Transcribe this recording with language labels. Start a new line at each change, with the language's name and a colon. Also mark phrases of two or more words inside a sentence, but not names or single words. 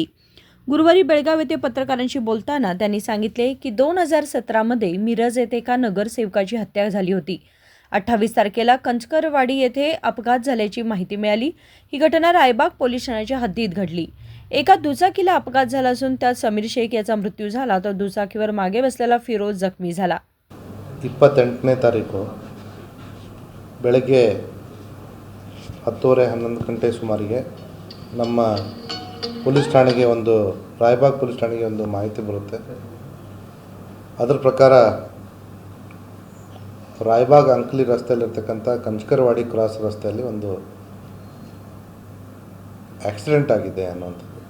Marathi: गुरुवारी बेळगाव येथे पत्रकारांशी बोलताना त्यांनी सांगितले की 2017 मध्ये मिरज येथे एका नगरसेवकाची हत्या झाली होती. 28 तारखेला कंचकरवाडी येथे अपघात झाल्याची माहिती मिळाली. ही घटना रायबाग पोलीस ठाण्याच्या हद्दीत घडली. एका दुचाकीला अपघात झाला असून त्यात समीर शेख याचा मृत्यू झाला तर दुचाकीवर मागे बसलेला फिरोज जखमी झाला.
Kannada: 28ನೇ ತಾರೀಕು ಬೆಳಗ್ಗೆ 10:30-11 ಗಂಟೆ ಸುಮಾರಿಗೆ ನಮ್ಮ ಪೊಲೀಸ್ ಠಾಣೆಗೆ ರಾಯಬಾಗ್ ಪೊಲೀಸ್ ಠಾಣೆಗೆ ಒಂದು ಮಾಹಿತಿ ಬರುತ್ತೆ. ಅದರ ಪ್ರಕಾರ ರಾಯಬಾಗ್ ಅಂಕಲಿ ರಸ್ತೆಯಲ್ಲಿರ್ತಕ್ಕಂಥ ಕಂಚಕರವಾಡಿ ಕ್ರಾಸ್ ರಸ್ತೆಯಲ್ಲಿ ಒಂದು ಆಕ್ಸಿಡೆಂಟ್ ಆಗಿದೆ ಅನ್ನುವಂಥದ್ದು.